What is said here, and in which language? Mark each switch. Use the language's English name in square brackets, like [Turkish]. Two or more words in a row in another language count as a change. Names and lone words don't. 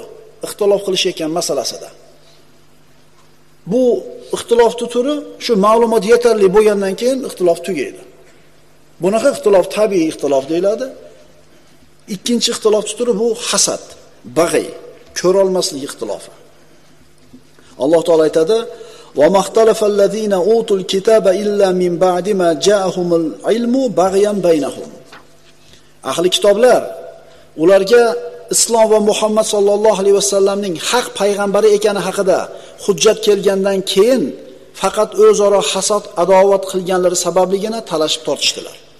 [Uzbek] Ixtilof qilishayotgan masalasida. Bu ixtilofning turi shu ma'lumot yetarli bo'lgandan keyin ixtilof tugaydi. Bunaqa ixtilof tabiiy ixtilof deyiladi. Ikkinchi ixtilofning turi bu hasad, bag'y, ko'ra olmaslik ixtilofi. Alloh taolo aytadi: [Arabic] "وما اختلف الذين أوتوا الكتاب إلا من بعد ما جاءهم العلم بغيا بينهم." [Uzbek] Ahli kitoblar ularga Islom va Muhammad [Arabic] صلى الله عليه وسلم [Uzbek] haq payg'ambari ekani haqida hujjat kelgandan keyin faqat o'zaro hasad, adovat qilganlari sababligina talashib tortishdilar.